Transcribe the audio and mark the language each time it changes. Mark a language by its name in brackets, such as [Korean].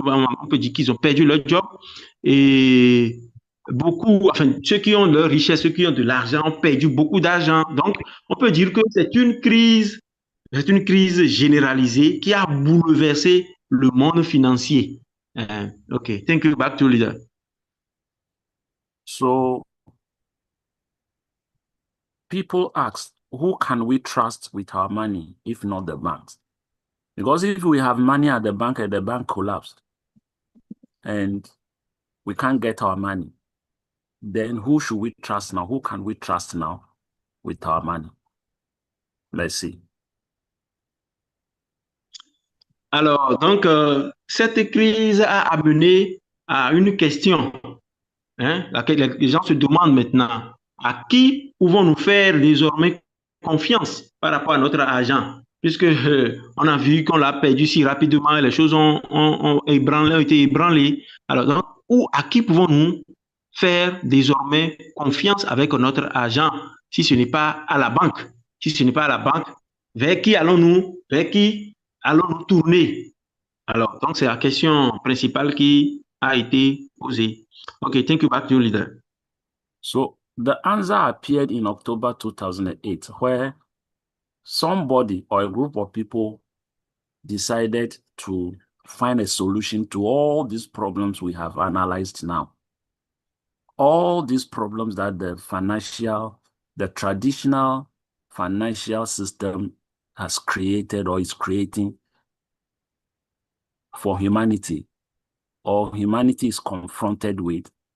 [French] On peut dire qu'ils ont perdu leur job. Et beaucoup, enfin, ceux qui ont leur richesse, ceux qui ont de l'argent ont perdu beaucoup d'argent. Donc, on peut dire que c'est une crise généralisée qui a bouleversé le monde financier. [English] OK, thank you. Back to leader. So, people ask, who can we trust with our money if not the banks? Because if we have money at the bank and the bank collapsed and we can't get our money, then who should we trust now? Who can we trust now with our money? Let's see. [French] Alors, donc, cette crise a amené à une question. Laquelle les gens se demandent maintenant, à qui pouvons-nous faire désormais confiance par rapport à notre argent? puisque on a vu qu'on l'a perdu si rapidement, les choses ont été ébranlées. Alors, donc, à qui pouvons-nous faire désormais confiance avec notre argent si ce n'est pas à la banque? Si ce n'est pas à la banque, vers qui allons-nous tourner? Alors, donc, c'est la question principale qui a été posée. [English] Okay, thank you. Back to you, leader. So the answer appeared in October 2008, where somebody or a group of people decided to find a solution to all these problems we have analyzed now. All these problems that the traditional financial system has created or is creating for humanity, or humanity is confronted with.